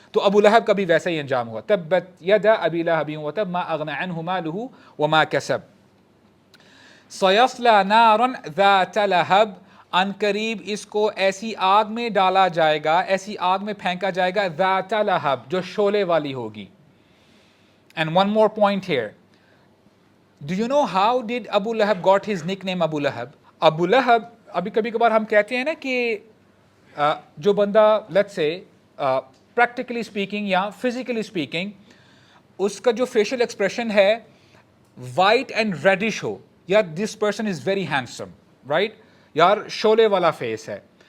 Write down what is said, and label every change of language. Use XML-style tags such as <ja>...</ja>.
<ur>تو ابو لہب کا بھی ویسا ہی انجام ہوا،</ur> <ar>تبت یدا ابی لہب وتب ما اغنى عنه ماله وما كسب سيصلى نارا ذات لہب.</ar> <ur>ان قریب اس کو ایسی آگ میں ڈالا جائے گا، ایسی آگ میں پھینکا جائے گا، ذات لہب جو شعلے والی ہوگی.</ur> <en>And one more point here. Do you know how did Abu Lahab got his nickname Abu Lahab?</en> <ur>Abu Lahab، ابھی کبھی کبھار ہم کہتے ہیں نا کہ جو بندہ</ur> <en>let's say practically speaking</en> <ur>یا</ur> <en>physically speaking</en> <ur>اس کا جو فیشیل ایکسپریشن ہے وائٹ اینڈ ریڈش ہو، یا</ur> <en>this person is very handsome,</en> <ur>right, یار شعلے والا فیس ہے.</ur>